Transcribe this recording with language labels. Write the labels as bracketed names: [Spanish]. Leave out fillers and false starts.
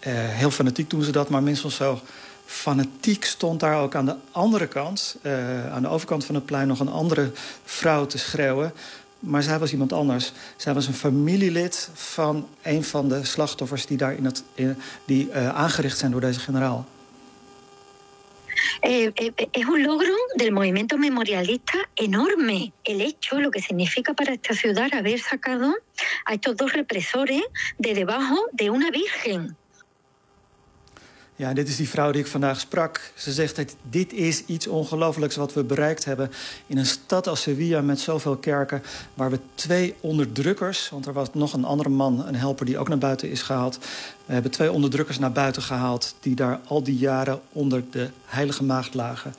[Dutch] Heel fanatiek doen ze dat, maar minstens zo fanatiek stond daar ook aan de andere kant, aan de overkant van het plein, nog een andere vrouw te schreeuwen. Maar zij was iemand anders. Zij was een familielid van een van de slachtoffers die daar aangericht zijn door deze generaal. [Spanish] Es un logro del movimiento memorialista enorme. El hecho, lo que significa para esta ciudad haber sacado a estos 2 represores de debajo de una virgen. [Dutch] Ja, dit is die vrouw die ik vandaag sprak. Ze zegt dat dit is iets ongelooflijks wat we bereikt hebben in een stad als Sevilla met zoveel kerken, waar we 2 onderdrukkers, want er was nog een andere man, een helper, die ook naar buiten is gehaald. We hebben 2 onderdrukkers naar buiten gehaald die daar al die jaren onder de heilige maagd lagen.